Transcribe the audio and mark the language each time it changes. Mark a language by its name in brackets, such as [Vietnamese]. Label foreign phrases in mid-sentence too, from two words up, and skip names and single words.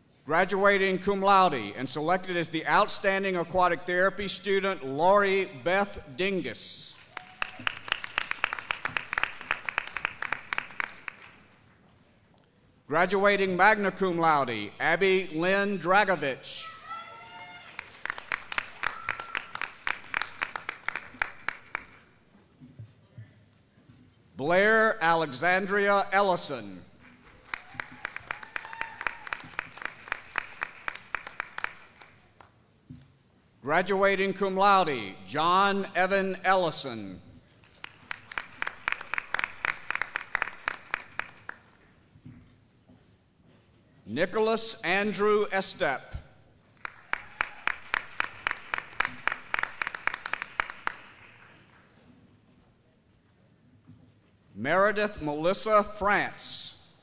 [English] Graduating [Latin] cum laude [English] and selected as the Outstanding Aquatic Therapy student, Lori Beth Dingus. Graduating [Latin] magna cum laude, [English] Abby Lynn Dragovich. Blair Alexandria Ellison. [Latin] Graduating cum laude, [English] John Evan Ellison. Nicholas Andrew Estep. Meredith Melissa France.